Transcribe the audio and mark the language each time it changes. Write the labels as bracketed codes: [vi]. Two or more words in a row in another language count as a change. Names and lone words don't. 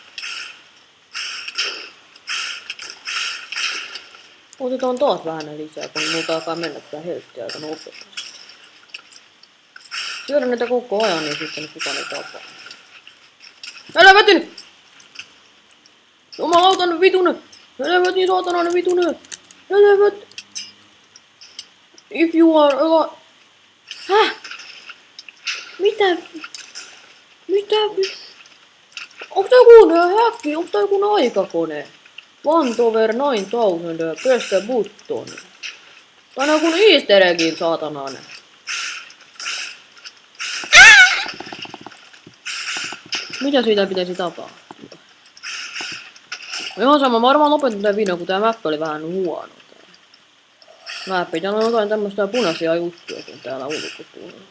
[fi] Otetaan taas vähän lisää, kun multa alkaa mennä tää heltti aika nopeasti. Syödä näitä koko ajan, niin sitten kukaan ei tapaa. Helvetin! Jumalautan vitunen! Helvetin saatanainen vitunen! Helvet! [en] If you are alive... [fi] Häh? Mitä? Mitä? Onko tää joku häkki? Onko tää joku aikakone? [en] One over 9000, press the button. [fi] Tää on joku [en] easter eggin [fi] saatanainen. Mitä siitä pitäisi tapahtua? Ihan sama, mä varmaan lopetin tän videon, kun tää mappi oli vähän huono. Mappi, täällä on jotain tämmöstä punaisia juttuja, kun täällä ulkopuolella.